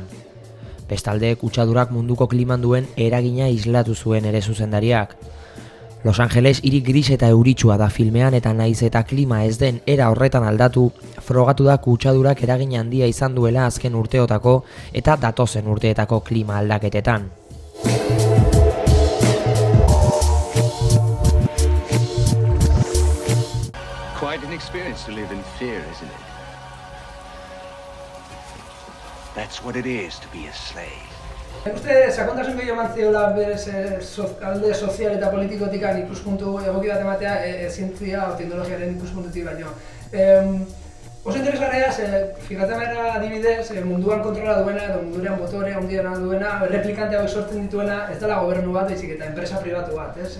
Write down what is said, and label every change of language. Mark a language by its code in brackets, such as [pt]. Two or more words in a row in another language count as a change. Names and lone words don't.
[eu] Bestalde, kutsadurak munduko kliman duen eragina islatu zuen ere zuzendariak. Los Angeles hiri gris eta euritsua da filmean eta naiz eta klima ez den era horretan aldatu, frogatu da kutsadurak eragin handia izan duela azken urteotako eta datozen urteetako klima aldaketetan. [en] Quite an experience to live in fear, isn't it? That's what it is to be a slave. [eu] Uste, sakontasun gehiago eman ziola berez alde sozial eta politikotik ikuspuntu egoki bat ematea zientzia o teknologiaren ikuspuntutik baino. Oso interesgarria, fijatzen behar adibidez, munduan kontrola duena edo mundurean motore handiena duena, replikante hauek sortzen dituena, ez dela gobernu bat, baizik eta enpresa pribatu bat, ez?